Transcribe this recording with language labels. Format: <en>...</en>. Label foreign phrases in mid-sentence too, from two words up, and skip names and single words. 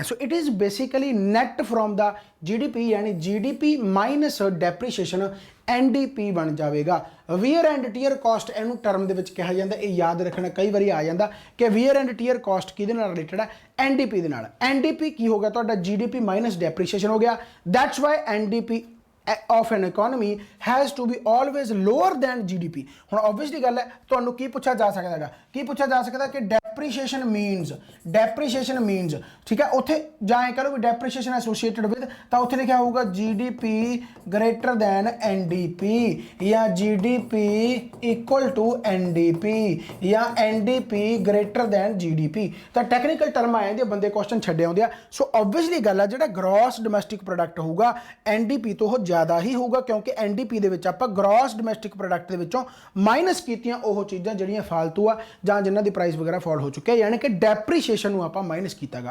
<en>so it is basically net from the GDP ਯਾਨੀ GDP minus depreciation, NDP</en> <pa>ਬਣ ਜਾਵੇਗਾ।</pa> <en>wear and tear cost</en> <pa>ਇਹਨੂੰ ਟਰਮ ਦੇ ਵਿੱਚ ਕਿਹਾ ਜਾਂਦਾ। ਇਹ ਯਾਦ ਰੱਖਣਾ ਕਈ ਵਾਰੀ ਆ ਜਾਂਦਾ ਕਿ</pa> <en>wear and tear cost</en> <pa>ਕਿਹਦੇ ਨਾਲ ਰਿਲੇਟਡ ਹੈ, NDP ਦੇ ਨਾਲ। NDP ਕੀ ਹੋ ਗਿਆ ਤੁਹਾਡਾ,</pa> <en>GDP minus depreciation</en> <pa>ਹੋ ਗਿਆ।</pa> <en>that's why NDP of an economy has to be always lower than GDP।</en> <pa>ਹੁਣ obviously ਗੱਲ ਹੈ, ਤੁਹਾਨੂੰ ਕੀ ਪੁੱਛਿਆ ਜਾ ਸਕਦਾ ਹੈਗਾ, ਕੀ ਪੁੱਛਿਆ ਜਾ ਸਕਦਾ ਕਿ</pa> <en>depreciation means,</en> <pa>ਠੀਕ ਹੈ। ਉੱਥੇ ਜਾਂ ਇਹ ਕਰੋ ਵੀ</pa> <en>depreciation associated with,</en> <pa>ਤਾਂ ਉੱਥੇ ਲਿਖਿਆ ਹੋਊਗਾ</pa> <en>GDP greater than NDP ਜਾਂ GDP equal to NDP ਜਾਂ NDP greater than GDP।</en> <pa>ਤਾਂ</pa> <en>technical term</en> <pa>ਆ ਜਾਂਦੇ, ਬੰਦੇ ਕੁਐਸਚਨ ਛੱਡੇ ਆਉਂਦੇ ਆ। ਸੋ obviously ਗੱਲ ਆ, ਜਿਹੜਾ</pa> <en>gross domestic product</en> <pa>ਹੋਊਗਾ NDP ਤੋਂ ਉਹ ਜ਼ਿਆਦਾ ਹੀ ਹੋਊਗਾ, ਕਿਉਂਕਿ NDP ਦੇ ਵਿੱਚ ਆਪਾਂ</pa> <en>gross domestic product</en> <pa>ਦੇ ਵਿੱਚੋਂ ਮਾਈਨਸ ਕੀਤੀਆਂ ਉਹ ਚੀਜ਼ਾਂ ਜਿਹੜੀਆਂ ਫਾਲਤੂ ਆ ਜਾਂ ਜਿਨ੍ਹਾਂ ਦੀ ਪ੍ਰਾਈਸ ਵਗੈਰਾ ਫॉल ਹੋ ਚੁੱਕਿਆ, ਯਾਨੀ ਕਿ ਡੈਪਰੀਸ਼ੀਏਸ਼ਨ ਨੂੰ ਆਪਾਂ ਮਾਈਨਸ ਕੀਤਾਗਾ।</pa>